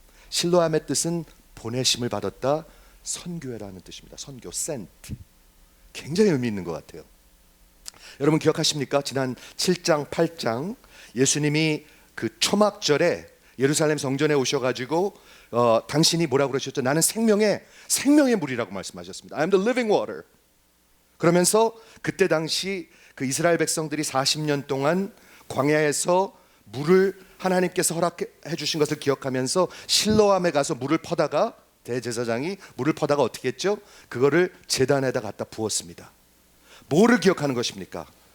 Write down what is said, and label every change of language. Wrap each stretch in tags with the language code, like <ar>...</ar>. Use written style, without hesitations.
<ko>실로암의 뜻은 보내심을 받았다, 선교회라는 뜻입니다. 선교, sent. 굉장히 의미 있는 것 같아요. 여러분 기억하십니까? 지난 7장, 8장 예수님이 그 초막절에 예루살렘 성전에 오셔가지고 당신이 뭐라고 그러셨죠? 나는 생명의 물이라고 말씀하셨습니다.</ko> <en>I am the living water.</en> <ko>그러면서 그때 당시 그 이스라엘 백성들이 40년 동안 광야에서 물을 하나님께서 허락해 주신 것을 기억하면서 실로암에 가서 물을 퍼다가 대제사장이 물을 퍼다가 어떻게 했죠? 그거를 제단에다 갖다 부었습니다. 뭐를 기억하는 것입니까?</ko>